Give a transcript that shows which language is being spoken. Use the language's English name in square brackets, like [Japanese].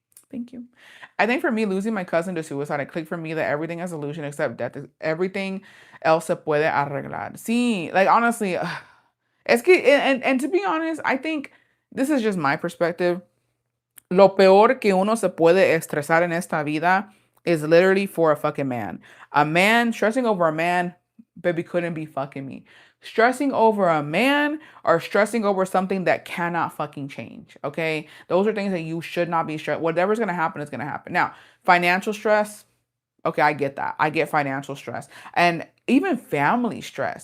[English] Thank you. I think for me, losing my cousin to suicide, it clicked for me that everything has a solution except death. Everything else [Spanish] se puede arreglar. Sí, [English] like honestly, [Spanish] Es que, [English] and to be honest, I think this is just my perspective. [Spanish] Lo peor que uno se puede estresar en esta vida [English] is literally for a fucking man. A man stressing over a man, baby couldn't be fucking me. Stressing over a man or stressing over something that cannot fucking change. Okay. Those are things that you should not be stressed. Whatever's going to happen is going to happen. Now, financial stress. Okay, I get that. I get financial stress and even family stress.